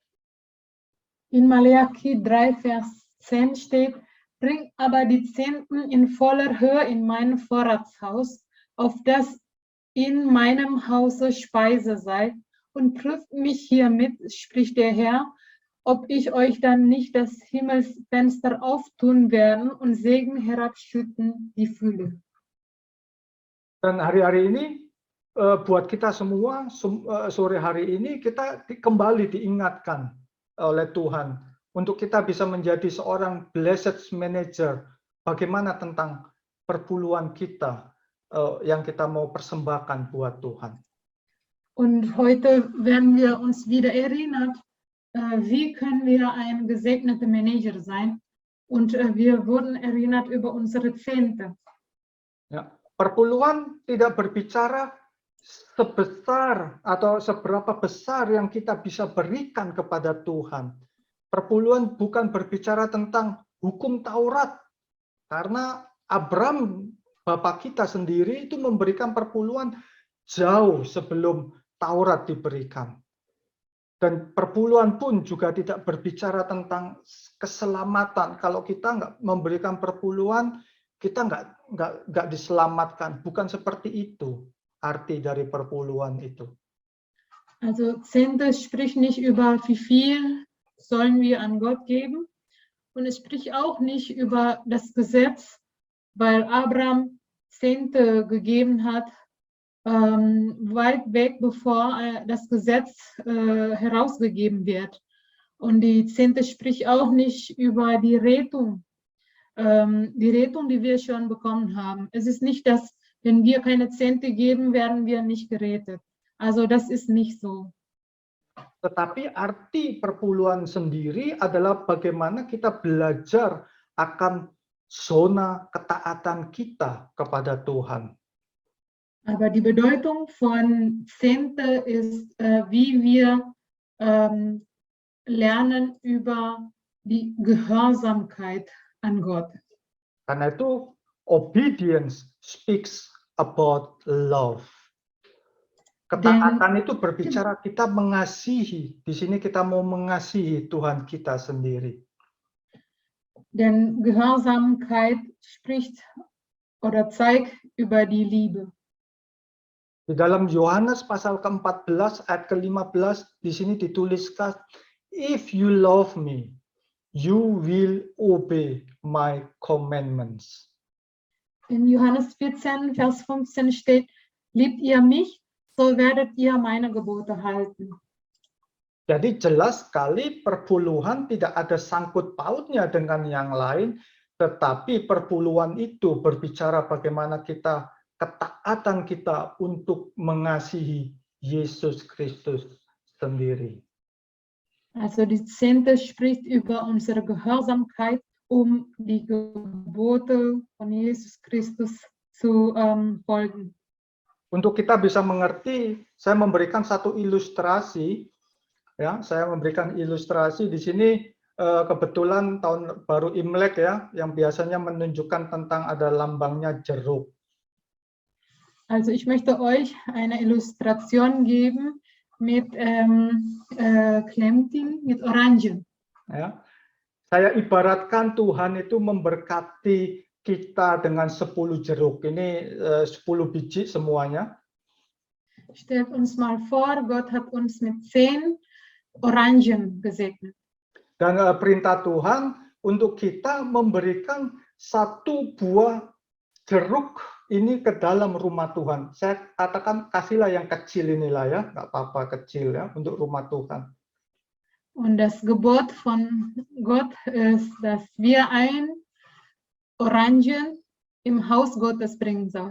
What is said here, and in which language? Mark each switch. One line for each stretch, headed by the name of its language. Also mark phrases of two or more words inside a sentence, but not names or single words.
German: In Maleakhi 3, Vers 10 steht, bring aber die Zehnten in voller Höhe in mein Vorratshaus, auf das in meinem Hause Speise sei, und prüft mich hiermit, spricht der Herr, ob ich euch dann nicht das Himmelsfenster auftun werden und Segen herabschütten die Fülle.
Indonesian: Dan hari-hari ini buat kita semua sore hari ini kita kembali diingatkan oleh Tuhan untuk kita bisa menjadi seorang
English: blessed manager.
Indonesian: Bagaimana tentang perpuluhan kita yang kita mau persembahkan buat Tuhan.
German: Und heute werden wir uns wieder erinnert, wie können wir ein gesegneter Manager sein? Und wir wurden erinnert über unsere Zehnte.
Indonesian: Ya, perpuluhan tidak berbicara sebesar atau seberapa besar yang kita bisa berikan kepada Tuhan. Perpuluhan bukan berbicara tentang hukum Taurat, karena Abraham, bapak kita sendiri, itu memberikan perpuluhan jauh sebelum Taurat diberikan. Dan perpuluhan pun juga tidak berbicara tentang keselamatan. Kalau kita nggak memberikan perpuluhan, kita nggak diselamatkan. Bukan seperti itu arti dari perpuluhan itu.
German: Also Zehnte spricht nicht über wie viel sollen wir an Gott geben. Und es spricht auch nicht über das Gesetz, weil Abraham Zehnte gegeben hat, weit weg, bevor das Gesetz herausgegeben wird. Und die Zehnte spricht auch nicht über die Rettung, die wir schon bekommen haben. Es ist nicht, dass, wenn wir keine Zehnte geben, werden wir nicht gerettet. Also das ist nicht so.
Indonesian: Tetapi arti perpuluhan sendiri adalah bagaimana kita belajar akan zona ketaatan kita kepada Tuhan.
German: Aber die Bedeutung von Zehnte ist, wie wir lernen über die Gehorsamkeit an Gott.
Indonesian: Karena itu
English: obedience speaks about love.
Indonesian: Ketaatan itu berbicara kita mengasihi. Di sini kita mau mengasihi Tuhan kita sendiri.
German: Denn Gehorsamkeit spricht oder zeigt über die Liebe.
Indonesian: Di dalam Yohanes pasal ke-14 ayat ke-15 di sini dituliskan,
English: if you love me, you will obey my commandments.
German: In Johannes 14, Vers 15 steht, liebt ihr mich, so werdet ihr meine Gebote halten.
Indonesian: Jadi jelas sekali perpuluhan tidak ada sangkut pautnya dengan yang lain, tetapi perpuluhan itu berbicara bagaimana ketaatan kita untuk mengasihi Yesus Kristus sendiri.
German: Also die Zehnte spricht über unsere Gehorsamkeit, um die Gebote von Jesus Christus zu folgen.
Indonesian: Untuk kita bisa mengerti, saya memberikan satu ilustrasi. Ya, saya memberikan ilustrasi di sini kebetulan tahun baru Imlek ya, yang biasanya menunjukkan tentang ada lambangnya jeruk.
German: Also ich möchte euch eine Illustration geben mit Clementine, mit Orangen.
Indonesian: Ya, saya ibaratkan Tuhan itu memberkati kita dengan 10 jeruk. Ini 10 biji semuanya.
German: Stellt uns mal vor, Gott hat uns mit 10 Orangen gesegnet.
Indonesian: Dan perintah Tuhan untuk kita memberikan satu buah jeruk ini ke dalam rumah Tuhan. Saya katakan kasihlah yang kecil inilah ya, nggak apa-apa kecil ya, untuk rumah Tuhan.
German: Und das Gebot von Gott ist, dass wir ein Orangen im Haus Gottes bringen sollen.